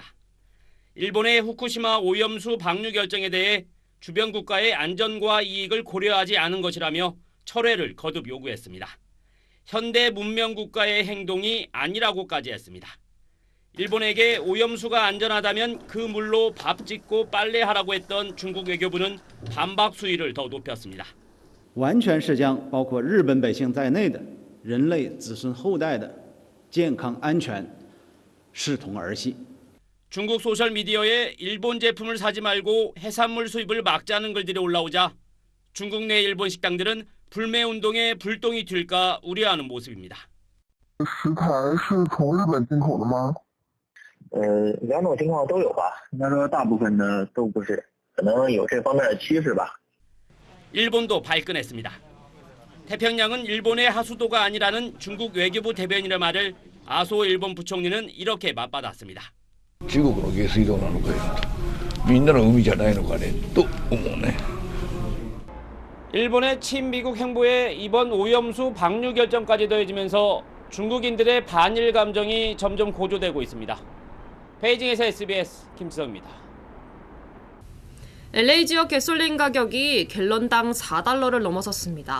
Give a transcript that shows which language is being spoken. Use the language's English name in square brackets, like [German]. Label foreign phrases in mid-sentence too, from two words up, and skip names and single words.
[Korean] 일본의 후쿠시마 오염수 방류 결정에 대해 주변 국가의 안전과 이익을 고려하지 않은 것이라며 철회를 거듭 요구했습니다. 현대 문명 국가의 행동이 아니라고까지 했습니다. 일본에게 오염수가 안전하다면 그 물로 밥 짓고 빨래하라고 했던 중국 외교부는 반박 수위를 더 높였습니다. [Chinese] 完全是将包括日本百姓在内的人类子孙后代的健康安全视同儿戏. [Korean] 중국 소셜미디어에 일본 제품을 사지 말고 해산물 수입을 막자는 글들이 올라오자 중국 내 일본 식당들은 불매 운동에 불똥이 튈까 우려하는 모습입니다. [Chinese] 食材是从日本进口的吗？两种情况都有吧。应该说大部分的都不是，可能有这方面的趋势吧。 [Korean] 일본도 발끈했습니다. 태평양은 일본의 하수도가 아니라는 중국 외교부 대변인의 말을 아소 일본 부총리는 이렇게 맞받았습니다. [Japanese] 中国の下水道なのかよと、みんなの海じゃないのかねと思うね。 [Korean] 일본의 친미국 행보에 이번 오염수 방류 결정까지 더해지면서 중국인들의 반일 감정이 점점 고조되고 있습니다. 베이징에서 SBS 김지성입니다. LA 지역 가솔린 가격이 갤런당 4달러를 넘어섰습니다.